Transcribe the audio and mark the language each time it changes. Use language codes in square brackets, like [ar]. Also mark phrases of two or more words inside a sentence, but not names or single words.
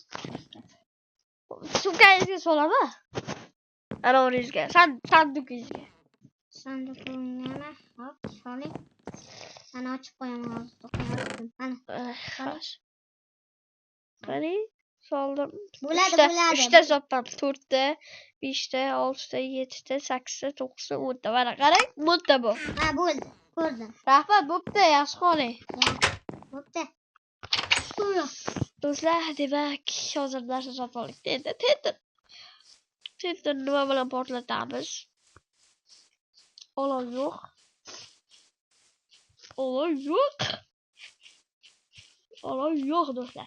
[uz] Sumkangizga solaman. Ana o'ringizga, sandugingizga. Sanduqimni hop, soling. Ana ochib qo'yaman hozir. Mana. Xo'sh. Qani, soldim. Bo'ladi. 3ta sopam, 4ta, 5ta, 6ta, 7ta, 8ta, 9ta, 10ta. Mana qarang, 10ta bu. Ha, bo'ldi. Ko'rdim. Rahmat, bo'pti, yaxshi qoling. Bo'pti. Do'stlar, demak, hozir narsa sotib oldik. Tender nima bilan portlatamiz? Olov yo'q. Olov yo'q do'stlar.